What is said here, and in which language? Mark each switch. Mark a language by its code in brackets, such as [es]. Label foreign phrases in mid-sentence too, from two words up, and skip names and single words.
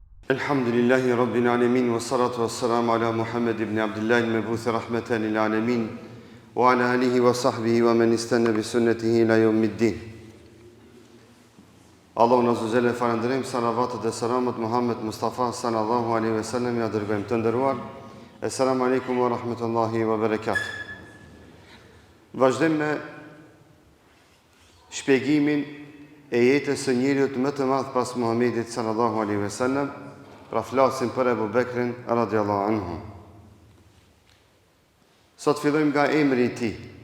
[ar] الحمد لله رب العالمين، والصلاة والسلام على محمد بن عبد الله المبعوث رحمة للعالمين، وعلى آله وصحبه ومن استن بسنته إلى يوم الدين. [sq] Allahu na zëjë falënderojmë, salavatet dhe selamet Muhammed Mustafa [ar] صلى الله عليه وسلم [sq] ja dërgojmë të nderuar. [ar] السلام عليكم ورحمة الله وبركاته. [sq] Vazhdojmë me shpjegimin e jetës së njeriut më të madh pas Muhamedit [ar] صلى الله عليه وسلم. [sq] Pra flasim për Ebu Bekrin [ar] رضي الله عنه. [sq] Sot fillojmë nga emri i tij.